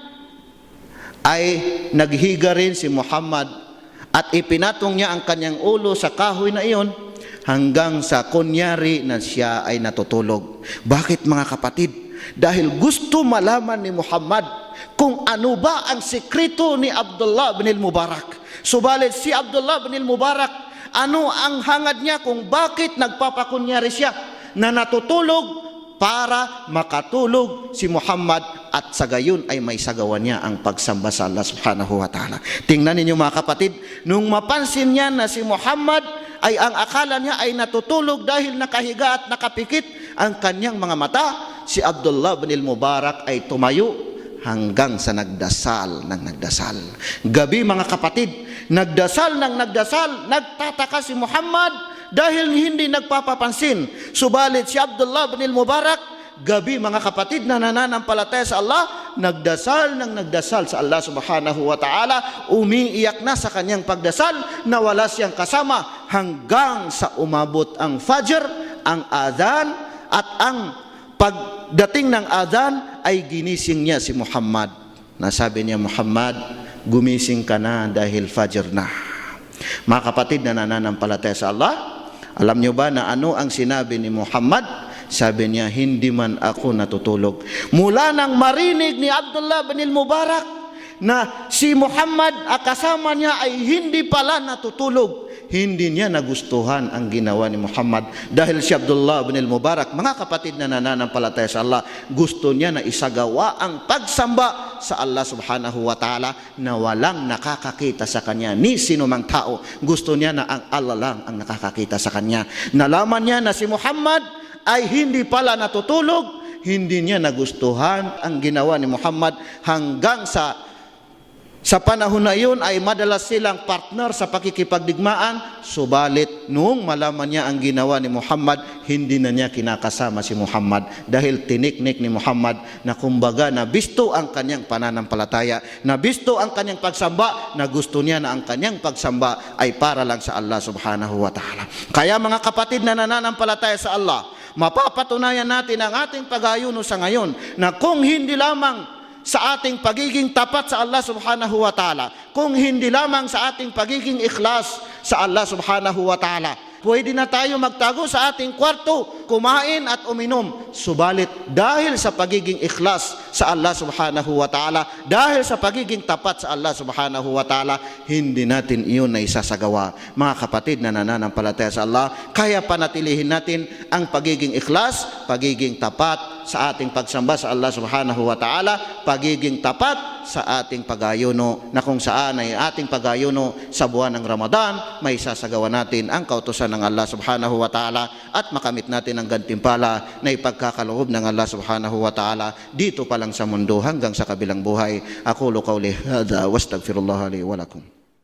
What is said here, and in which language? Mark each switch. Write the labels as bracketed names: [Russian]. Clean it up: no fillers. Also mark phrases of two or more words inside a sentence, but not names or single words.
[Filipino] Ay naghiga rin si Muhammad at ipinatong niya ang kanyang ulo sa kahoy na iyon hanggang sa kunyari na siya ay natutulog. Bakit mga kapatid? Dahil gusto malaman ni Muhammad kung ano ba ang sekreto ni Abdullah bin al-Mubarak. Subalit si Abdullah bin al-Mubarak, ano ang hangad niya kung bakit nagpapakunyari siya na natutulog para makatulog si Muhammad at sa gayon ay may sagawa niya ang pagsamba sa Allah [Arabic] سبحانه وتعالى. [Filipino] Tingnan ninyo mga kapatid, nung mapansin niya na si Muhammad ay ang akala niya ay natutulog dahil nakahiga at nakapikit ang kanyang mga mata, si Abdullah bin al-Mubarak ay tumayo hanggang sa nagdasal ng nagdasal. Gabi mga kapatid, nagdasal ng nagdasal, nagtataka si Muhammad dahil hindi nagpapapansin. Subalit si Abdullah bin al-Mubarak, gabi mga kapatid na nananampalataya sa Allah, nagdasal ng nagdasal sa Allah [Arabic] سبحانه وتعالى, [Filipino] umiiyak na sa kanyang pagdasal na wala siyang kasama hanggang sa umabot ang Fajr, ang adhan, at ang pagdating ng adhan ay ginising niya si Muhammad. Nasabi niya, Muhammad, gumising ka na dahil Fajr na. Mga kapatid na nananampalataya sa Allah, alam niyo ba na ano ang sinabi ni Muhammad? Sabi niya, hindi man ako natutulog. Mula nang marinig ni Abdullah bin al-Mubarak na si Muhammad kasama niya ay hindi pala natutulog, hindi niya nagustuhan ang ginawa ni Muhammad. Dahil si Abdullah bin al-Mubarak, mga kapatid na nananampalataya sa Allah, gusto niya na isagawa ang pagsamba sa Allah [Arabic] سبحانه وتعالى [Filipino] na walang nakakakita sa kanya ni sinumang tao. Gusto niya na ang Allah lang ang nakakakita sa kanya. Nalaman niya na si Muhammad ay hindi pala natutulog, hindi niya nagustuhan ang ginawa ni Muhammad hanggang sa panahon na yun ay madalas silang partner sa pakikipagdigmaan. Subalit noong malaman niya ang ginawa ni Muhammad, hindi na niya kinakasama si Muhammad dahil tiniknik ni Muhammad na kumbaga nabisto ang kanyang pananampalataya, nabisto ang kanyang pagsamba, na gusto niya na ang kanyang pagsamba ay para lang sa Allah [Arabic] سبحانه وتعالى. [Filipino] Kaya mga kapatid na nananampalataya sa Allah, mapapatunayan natin ang ating pag-ayuno sa ngayon na kung hindi lamang sa ating pagiging tapat sa Allah [Arabic] سبحانه وتعالى, [Filipino] kung hindi lamang sa ating pagiging ikhlas sa Allah [Arabic] سبحانه وتعالى, [Filipino] pwede na tayo magtago sa ating kwarto, kumain at uminom. Subalit dahil sa pagiging ikhlas sa Allah [Arabic] سبحانه وتعالى, [Filipino] dahil sa pagiging tapat sa Allah [Arabic] سبحانه وتعالى, [Filipino] hindi natin iyon na isasagawa. Mga kapatid na nananampalataya sa Allah, kaya panatilihin natin ang pagiging ikhlas, pagiging tapat sa ating pagsamba sa Allah [Arabic] سبحانه وتعالى, [Filipino] pagiging tapat sa ating pag-ayuno, na kung saan ay ating pag-ayuno sa buwan ng Ramadan, may sasagawa natin ang kautusan ng Allah [Arabic] سبحانه وتعالى [Filipino] at makamit natin ang gantimpala na ipagkakaloob ng Allah [Arabic] سبحانه وتعالى [Filipino] dito pa lang sa mundo hanggang sa kabilang buhay. [Arabic] أقول قولي هذا وأستغفر الله لي ولكم.